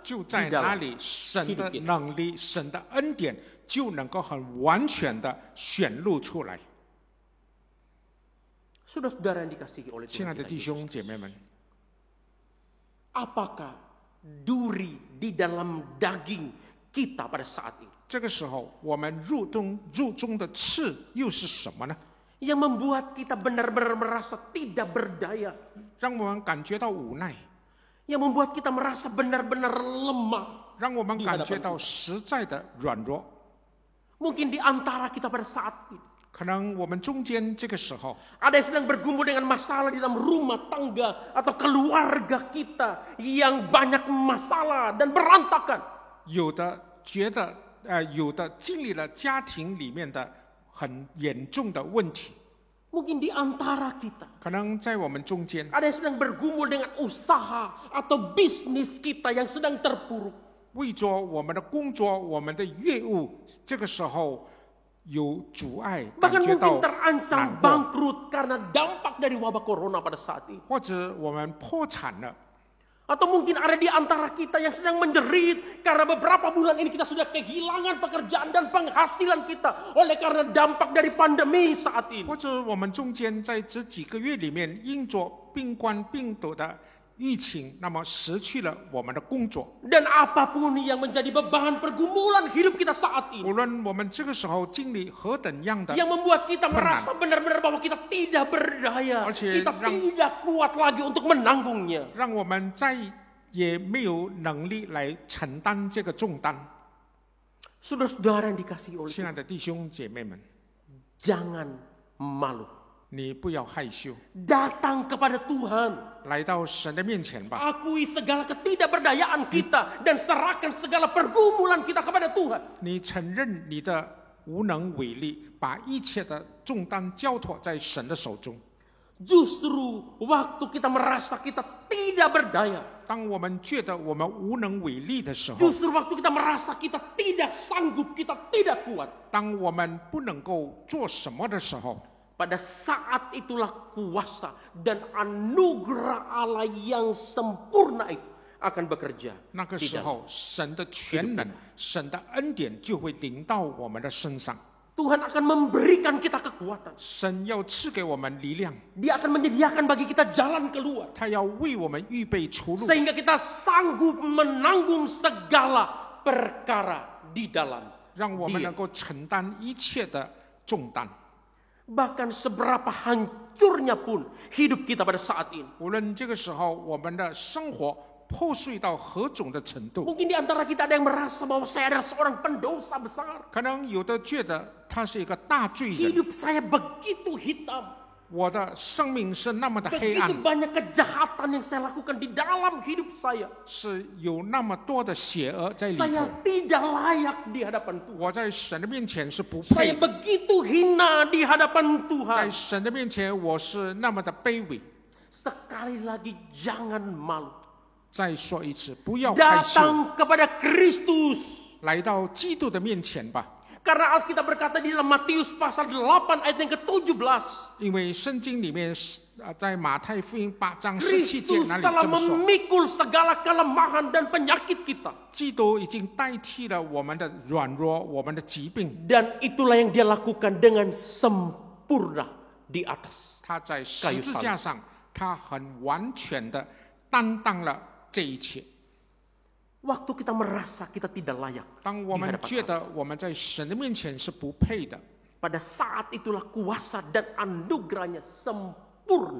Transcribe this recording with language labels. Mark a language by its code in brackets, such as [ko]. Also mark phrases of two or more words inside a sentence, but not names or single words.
[zh] 就 [id] di [zh] 在那 [id] dalam [zh] 里，神 [id] hidup [zh] 的 [id] kita. [zh] 能力、神的恩典就能够很完全的显露出来。 [id] Saudara-saudara yang dikasihi oleh [zh] 亲爱 [id] Tuhan [zh] 的 [id] kita [zh] 弟 [id] Yesus, [zh] 兄姐妹们， [id] apakah duri di dalam daging kita pada saat ini [zh] 这个时候我们入中的刺又是什么呢？ [id] yang membuat kita benar-benar merasa tidak berdaya, [zh] 让我们感觉到无奈， [id] yang membuat kita merasa benar-benar lemah. [zh] 让我们感觉到实在的软弱。 [id] Mungkin di antara kita pada saat ini [zh] 可能我们中间这个时候， [id] ada yang sedang bergumul dengan masalah di dalam rumah tangga atau keluarga kita yang banyak masalah dan berantakan. [zh] 有的觉得有的经历了家庭里面的很严重的问题， [id] Mungkin di antara kita [zh] 可能在我们中间， [id] ada yang sedang bergumul dengan usaha atau bisnis kita yang sedang terpuruk. [zh] 为着我们的工作、我们的业务，这个时候有阻碍，感 [id] Bahkan [zh] 觉 [id] mungkin [zh] 到 [id] terancam [zh] 难过， [id] bangkrut karena dampak dari wabah corona pada saat ini. [zh] 或者我们破产了， [id] Atau mungkin ada di antara kita yang sedang menjerit karena beberapa bulan ini kita sudah kehilangan pekerjaan dan penghasilan kita oleh karena dampak dari pandemi saat ini. [zh] 或者我们中间在这几个月里面，因着新冠病毒的疫情，那么失去了我们的工作。 [id] Dan apapun yang menjadi beban pergumulan hidup kita saat ini, [zh] 无论我们这个时候经历何等样的 [id] yang membuat kita merasa benar-benar bahwa kita tidak berdaya, Archie, kita yang- tidak kuat lagi untuk menanggungnya. [zh] 让我们在也没有能力来承担这个重担。 [id] Saudara-saudara yang dikasihi oleh [zh] 亲爱的弟兄姐妹们， [id] jangan malu. [zh] 你不要害羞， [id] Datang kepada Tuhan. [zh] 来到神的面前吧。 [id] Akui segala ketidakberdayaan kita dan serahkan segala pergumulan kita kepada Tuhan. [zh] 你承认你的无能为力，把一切的重担交托在神的手中。 [id] Justru waktu kita merasa kita tidak berdaya, [zh] 当我们觉得我们无能为力的时候， [id] justru waktu kita merasa kita tidak sanggup, kita tidak kuat, [zh] 当我们不能够做什么的时候， [id] pada saat itulah kuasa dan anugerah Allah yang sempurna itu akan bekerja [zh] 那个 [id] di [zh] 时 [id] dalam. [zh] 候神的全能、神的恩典就会临到我们的身上。 [id] Tuhan akan memberikan kita kekuatan. [zh] 神要赐给我们力量， [id] Dia akan menyediakan bagi kita jalan keluar. [zh] 他要为我们预备出路， [id] Sehingga kita sanggup menanggung segala perkara di dalam [zh] 让我们 [id] Dia. [zh] 能够承担一切的重担。 [id] Bahkan seberapa hancurnya pun hidup kita pada saat ini. [zh] 无论这个时候我们的生活破碎到何种的程度， [id] Mungkin di antara kita ada yang merasa bahwa saya adalah seorang pendosa besar. [zh] 可能有的觉得他是一个大罪人， [id] Hidup saya begitu hitam. [zh] 我的生命是那么的黑暗 [id] Begitu，banyak kejahatan yang saya lakukan di dalam hidup saya. [zh] 是有那么多的邪恶在里 [id] Saya [zh] 头。 [id] tidak layak di hadapan Tuhan. [zh] 我在神的面前是不 [id] Saya [zh] 配， [id] begitu hina di hadapan [zh] 在 [id] Tuhan. [zh] 神的面前我是那么的卑微。 [id] Sekali lagi jangan malu. [zh] 再说一次，不要害羞， [id] Datang kepada Kristus. [zh] 来到基督的面前吧。 [id] Karena Alkitab berkata di dalam Matius pasal 8 ayat yang ke-17. [zh] 因为圣经里面在马太福音8章17节 [id] Kristus [zh] 那里 [id] telah [zh] 这么说， [id] memikul segala kelemahan dan penyakit kita. [zh] 基督已经代替了我们的软弱，我们的疾病。 [id] Dan itulah yang dia lakukan dengan sempurna di atas. [zh] 他在十字架上，他很完全的担当了这一切。 [id] Waktu kita merasa kita tidak layak [zh] 当我 [id] di [zh] 们 [id] hadapan [zh] 觉 [id] Allah. [zh] 得我们在神的面前是不配的， [id] Pada saat itulah kuasa dan anugerahnya sempurna